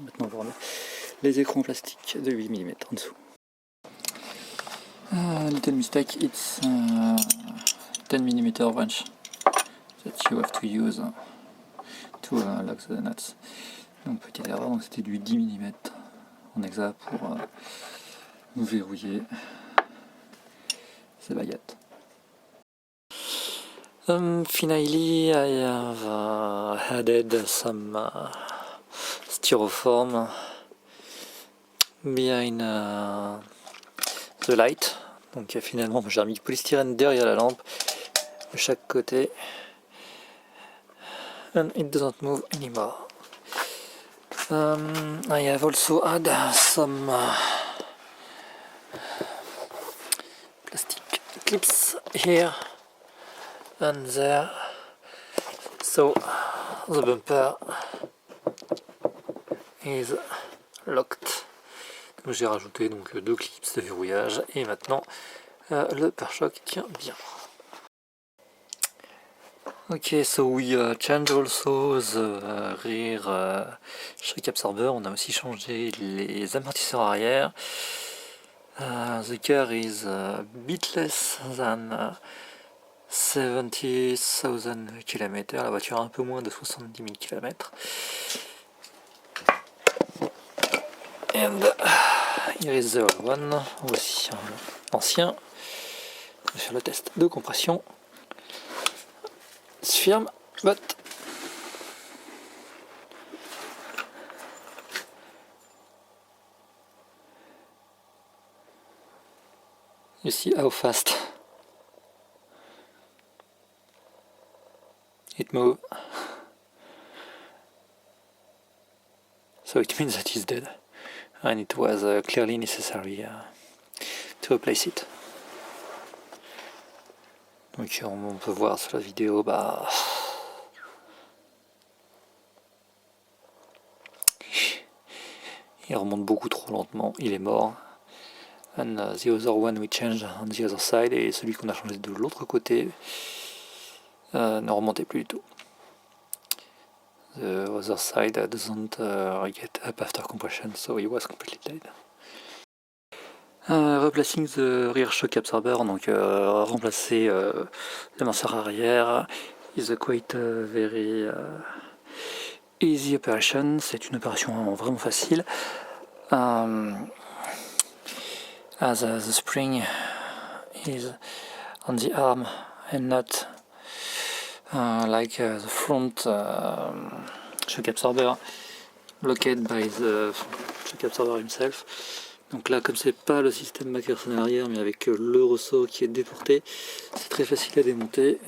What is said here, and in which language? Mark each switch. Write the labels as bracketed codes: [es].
[fr] Maintenant on va remettre les écrans plastiques de 8 mm en dessous. [en] Little mistake, it's 10 mm wrench that you have to use to lock the nuts. [fr] Donc petite erreur, donc c'était du 10 mm en hexa pour verrouiller ces baguettes. [en] Finally, I have added some styrofoam behind the light. [fr] Donc finalement j'ai remis du polystyrène derrière la lampe de chaque côté. [en] And it doesn't move anymore. I have also added some plastic clips here and there, so the bumper is locked. [fr] J'ai rajouté donc 2 clips de verrouillage et maintenant le pare-choc tient bien. [en] Ok, so we change also the rear shock absorber. [fr] On a aussi changé les amortisseurs arrière. [en] The car is a bit less than 70,000 km. [fr] La voiture a un peu moins de 70 000 km. [en] And here is the old one, [fr] aussi ancien. On va faire le test de compression. [en] It's firm, but you see how fast it moves. So it means that it's dead, and it was clearly necessary to replace it. [fr] Donc on peut voir sur la vidéo, il remonte beaucoup trop lentement, il est mort. [en] And the other one we changed on the other side, [fr] et celui qu'on a changé de l'autre côté ne remontait plus du tout. [en] The other side doesn't get up after compression, so it was completely dead. Replacing the rear shock absorber, [fr] donc remplacer l'amortisseur arrière, [en] is a quite very easy operation. [fr] C'est une opération vraiment facile. [en] As the spring is on the arm and not like the front shock absorber blocked by the shock absorber himself. [fr] Donc là, comme c'est pas le système McPherson arrière, mais avec le ressort qui est déporté, c'est très facile à démonter.